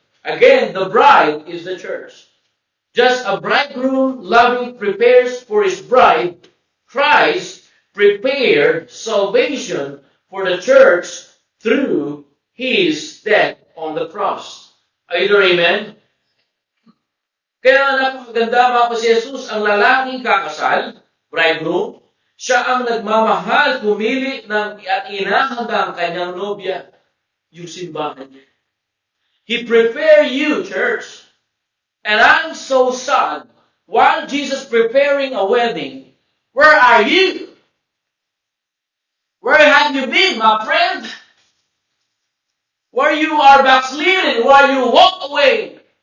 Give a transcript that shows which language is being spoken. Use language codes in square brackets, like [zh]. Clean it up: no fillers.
[en] Again, the bride is the church. Just a bridegroom loving prepares for his bride, Christ prepared salvation for the church through His death on the cross. Are you there, amen? [tl] Kaya napakaganda mga si Jesus, ang lalaking kakasal, bridegroom, siya ang nagmamahal, pumili ng at inahanda ang kanyang nobya, yung simbahan niya. [en] He prepared you, church. And I'm so sad, while Jesus preparing a wedding, where are you? Where have you been, my friend? Where you are backslidden, where you walk away.